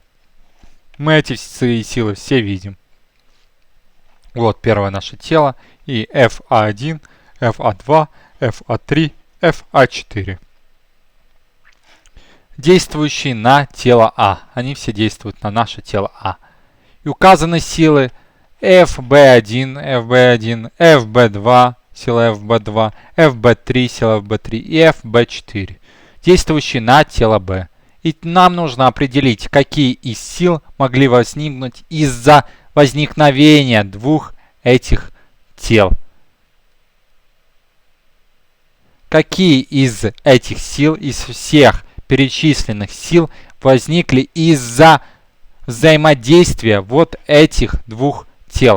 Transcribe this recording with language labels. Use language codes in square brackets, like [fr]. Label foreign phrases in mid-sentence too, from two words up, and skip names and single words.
[ru] Мы эти силы все видим. Вот первое наше тело и FA1, FA2, FA3, FA4. Действующие на тело А. Они все действуют на наше тело А. И указаны силы FB1, FB1, FB2, сила FB2, FB3, сила FB3 и FB4, действующие на тело Б. И нам нужно определить, какие из сил могли возникнуть из-за возникновения двух этих тел. Какие из этих сил, из всех перечисленных сил, возникли из-за взаимодействия вот этих двух тел?